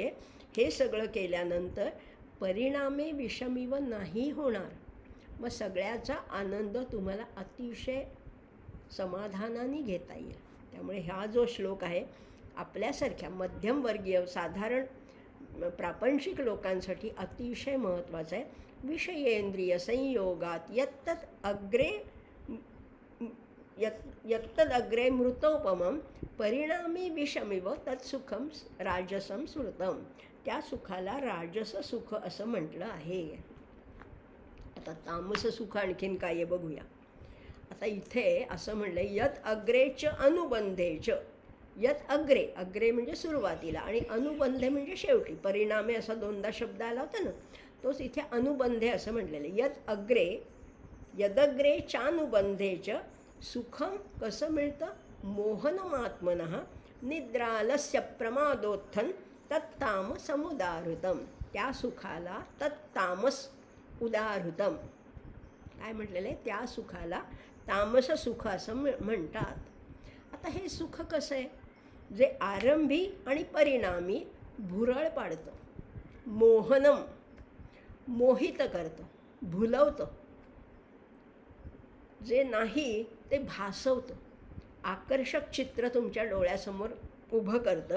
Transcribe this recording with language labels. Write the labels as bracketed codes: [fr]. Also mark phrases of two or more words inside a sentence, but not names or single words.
[mr] हे सगळं केल्यानंतर [sa] परिणामे विषमीव [mr] नाही होणार. मग सगळ्याचा आनंद तुम्हाला अतिशय समाधानाने घेता येईल. त्यामुळे हा जो श्लोक आहे, आपल्यासारख्या मध्यमवर्गीय साधारण प्रापंचिक लोकांसाठी अतिशय महत्त्वाचा आहे. [sa] विषयेंद्रिय संयोगात यत्तदग्रे मृतोपमं परिणामी विषमिव तत्सुखम राजसं स्मृतम. [mr] त्या सुखाला राजस सुख असं म्हटलं आहे. आता तामस सुख आणखीन काय आहे बघूया. आता इथे असं म्हणलं, [sa] यत अग्रेच अनुबंधेच. यत अग्रे [mr] म्हणजे सुरुवातीला, आणि अनुबंधे म्हणजे शेवटी. परिणामे असा दोनदा शब्द आला होता ना, तोच इथे अनुबंधे असं म्हटलेलं. [sa] यदग्रे चानुबंधेच सुखम [mr] कसं मिळतं, [sa] मोहनमात्मनः निद्रालस्य प्रमादोत्थन तत्तामस उदाहृतम. [mr] त्या सुखाला [sa] तत्तामस उदाहृतम [mr] काय म्हटलेलं आहे, त्या सुखाला तामस सुख असं म्हणतात. आता हे सुख कसं आहे, जे आरंभी आणि परिणामी भुरळ पाडतं, मोहनम मोहित करतं, भुलवतं, जे नाही ते भासवतं, आकर्षक चित्र तुमच्या डोळ्यासमोर उभं करतं.